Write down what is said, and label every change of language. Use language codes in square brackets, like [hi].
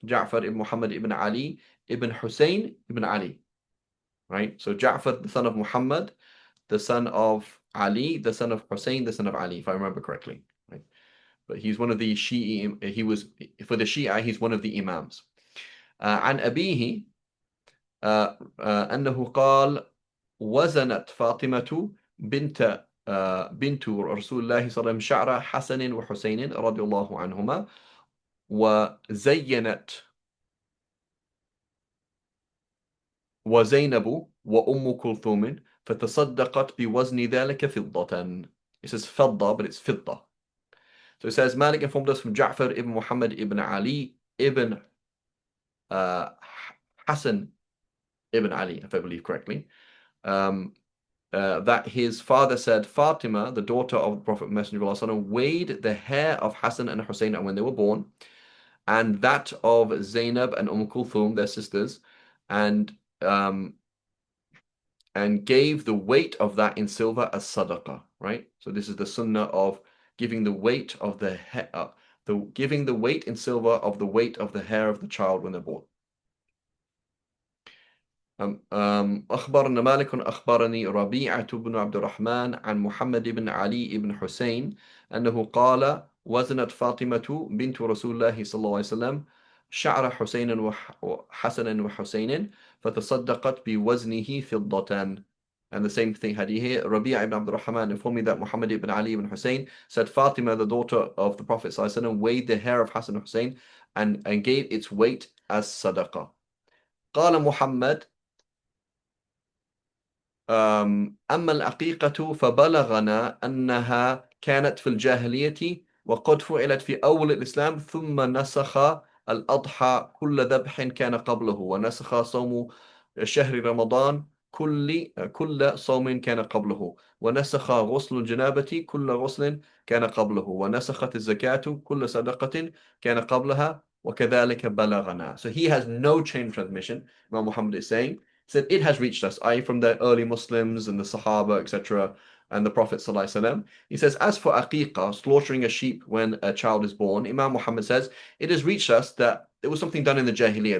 [en] Ja'far ibn Muhammad ibn Ali ibn Hussein ibn Ali, right? So Ja'far, the son of Muhammad, the son of Ali, the son of Hussein, the son of Ali, if I remember correctly, right? But he's one of the Shia, for the Shia, he's one of the Imams. [ar] عن أبيه أنه قال وزنت فاطمة بنت رسول الله صلى الله عليه وسلم شعر حسن وحسين رضي الله عنهما وزينت وزينب وأم كلثوم فتصدقت بوزن ذلك فضة. [en] It says فضة, but it's فضة. So it says Malik informed us from Ja'far ibn Muhammad ibn Ali ibn Hassan ibn Ali, if I believe correctly, that his father said Fatima, the daughter of the Prophet Messenger of Allah, weighed the hair of Hassan and Hussein when they were born, and that of Zainab and Kulthum, their sisters, and gave the weight of that in silver as sadaqah, right? So this is the sunnah of giving the weight of the hair, giving the weight in silver of the weight of the hair of the child when they're born. [ar] أخبرنا مالك أخبرني ربيعة بن عبد الرحمن عن محمد بن علي بن حسين أنه قال وزنت فاطمة بنت رسول الله صلى الله عليه وسلم شعر حسين وحسن وحسين فتصدقت بوزنه فضة. [en] And the same thing had here. Rabi'a ibn Abdul Rahman informed me that Muhammad ibn Ali ibn Hussein said Fatima, the daughter of the Prophet ﷺ, weighed the hair of Hassan and Hussein and gave its weight as sadaqah. [ar] قال محمد أما العقيقة فبلغنا أنها كانت في الجاهلية وقد فعلت في أول الإسلام ثم نسخ الأضحى كل ذبح كان قبله ونسخ صوم شهر رمضان كل صوم كان قبله ونسخ غسل الجنابة كل غسل كان قبله ونسخت الزكاة كل صدقة كان قبلها وكذلك بلغنا. [en] So he has no chain transmission. Imam Muhammad is saying, said it has reached us, i.e. from the early Muslims and the Sahaba, etc., and the Prophet ﷺ. He says, as for aqiqah, slaughtering a sheep when a child is born, Imam Muhammad says, it has reached us that there was something done in the Jahiliyyah.